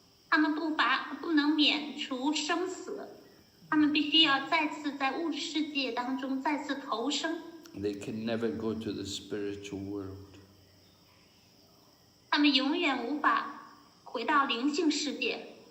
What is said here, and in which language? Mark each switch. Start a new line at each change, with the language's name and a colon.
Chinese: 他们不能免除生死，他们必须要再次在物质世界当中再次投生。
English: They can never go to the spiritual world.
Chinese: 他们永远无法回到灵性世界。